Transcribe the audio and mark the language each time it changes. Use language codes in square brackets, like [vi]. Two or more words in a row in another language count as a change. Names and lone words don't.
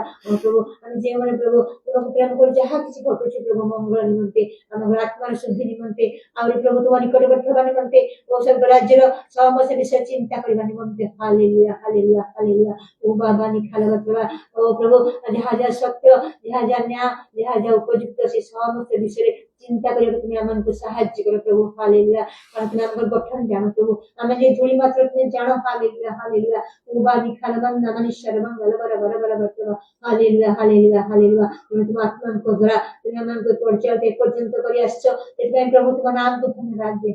[or] ପ୍ରଭୁ ଆମେ ଯେଉଁମାନେ ପ୍ରଭୁ ତୁମକୁ ପ୍ରେମ କରୁ, ଯାହା କିଛି ଘଟୁଛି ପ୍ରଭୁ ମଙ୍ଗଳ ନିମନ୍ତେ, ଆମର ଆତ୍ମାର ଶୁଦ୍ଧି ନିମନ୍ତେ, ଆହୁରି ପ୍ରଭୁ ତୁମ ନିକଟବର୍ତ୍ତୀ ହେବା ନିମନ୍ତେ ଓ ସ୍ୱର୍ଗ ରାଜ୍ୟର ସମସ୍ତ ବିଷୟ ଚିନ୍ତା କରିବା ନିମନ୍ତେ। ହାଲେଲୁୟା। ହାଲେଲୁୟା। ହାଲେଲୁୟା। ଉବା ବା ନିଖାଲ ବତ୍ରବା। ପ୍ରଭୁ ଯାହା ଯାହା ସତ୍ୟ, ଯାହା ଯାହା ନ୍ୟାୟ, ଯାହା ଯାହା ଉପଯୁକ୍ତ, ସେ ସମସ୍ତ ବିଷୟରେ ଚିନ୍ତା କରିବାକୁ [bn] তুমি আমাকে সাহায্য করো প্রভু। [or] হালেলুয়া। [bn] কারণ তুমি আমাদের গঠন জানো প্রভু, আমি যে ধূলি মাত্র তুমি জানো। হালেলুয়া। হালেলুয়া। উবানি খালবান্দা মানিশ্বর মঙ্গল বড় বড় বড় বড়। হালেলুয়া। হালেলুয়া। হালেলুয়া। তুমি তোমার আত্মাকে দ্বারা তুমি আমাকে পরিচয় এ পর্যন্ত করে আসছো, এটাই প্রভু তোমার নামকে ধন্যবাদ দিই।